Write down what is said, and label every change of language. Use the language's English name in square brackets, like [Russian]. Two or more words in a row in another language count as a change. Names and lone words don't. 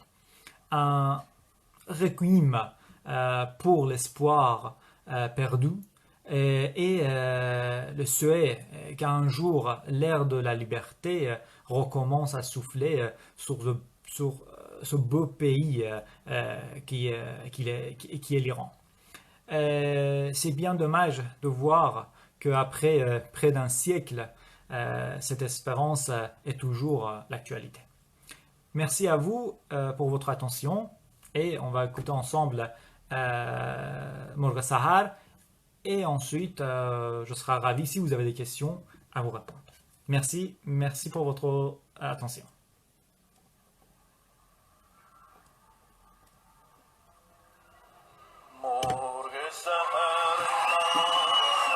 [French] Un requiem pour l'espoir perdu et le souhait qu'un jour l'ère de la liberté recommence à souffler sur ce beau pays qui est l'Iran. C'est bien dommage de voir qu'après près d'un siècle, cette espérance est toujours l'actualité. Merci à vous pour votre attention et on va écouter ensemble مرغ سحر. Et ensuite, je serai ravi si vous avez des questions à vous répondre. Merci pour votre attention. مرغ سحر